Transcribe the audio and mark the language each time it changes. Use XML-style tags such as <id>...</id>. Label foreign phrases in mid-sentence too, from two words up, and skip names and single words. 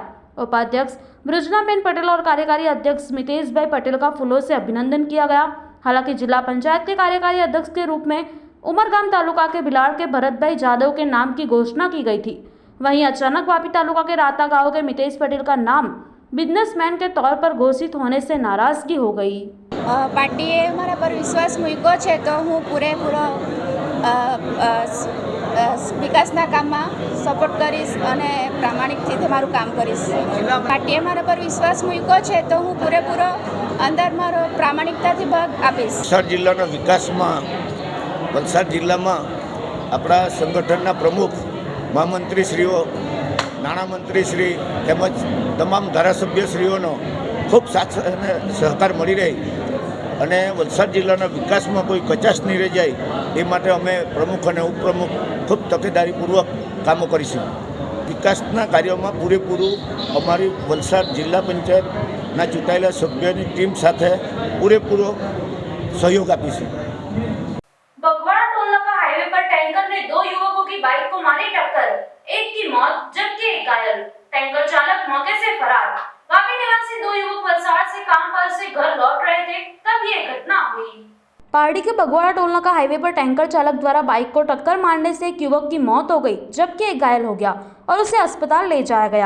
<hi>उपाध्यक्ष ब्रिजनाबेन पटेल और कार्यकारी अध्यक्ष मितेश भाई पटेल का फूलों से अभिनंदन किया गया। हालांकि जिला पंचायत के कार्यकारी अध्यक्ष के रूप में उमरगाम तालुका के बिलाड़ के भरत भाई जादव के नाम की घोषणा की गई थी। वहीं अचानक वापी तालुका के राता गांव के मितेश पटेल का नाम बिजनेसमैन के तौर पर घोषित होने से नाराजगी हो गई।</hi> <gu>પાર્ટીએ મારા પર વિશ્વાસ મૂક્યો છે તો હું પૂરેપૂરો વિકાસના કામમાં સપોર્ટ કરીશ અને પ્રામાણિકથી તમારું કામ કરીશ। પાર્ટીએ મારા પર વિશ્વાસ મૂક્યો છે તો હું પૂરેપૂરો અંદર મારો પ્રામાણિકતાથી ભાગ આપીશ। વલસાડ જિલ્લાના વિકાસમાં વલસાડ જિલ્લામાં આપણા સંગઠનના પ્રમુખ મહામંત્રીશ્રીઓ, નાણામંત્રીશ્રી તેમજ તમામ ધારાસભ્યશ્રીઓનો ખૂબ સાથ અને સહકાર મળી રહે અને વલસાડ જિલ્લાના વિકાસમાં કોઈ કચાશ નહીં રહી જાય એ માટે અમે પ્રમુખ અને ઉપપ્રમુખ ખૂબ તકેદારીપૂર્વક કામો કરીશું। વિકાસના કાર્યોમાં પૂરેપૂરું અમારી વલસાડ જિલ્લા પંચાયતના ચૂંટાયેલા સભ્યોની ટીમ સાથે પૂરેપૂરો સહયોગ આપીશું।</gu> <hi>बगवाड़ा टोल नाका हाईवे पर टैंकर ने 2 युवकों की बाइक को मारी टक्कर, एक की मौत जबकि एक घायल। टैंकर चालक मौके से फरार। वापी निवासी 2 युवक वलसाड़ से कामकाज से घर लौट रहे थे तब ये घटना हुई। पारडी के बगवाड़ा टोल नाका हाईवे पर टैंकर चालक द्वारा बाइक को टक्कर मारने से एक युवक की मौत हो गई जबकि एक घायल हो गया और उसे अस्पताल ले जाया गया।</hi>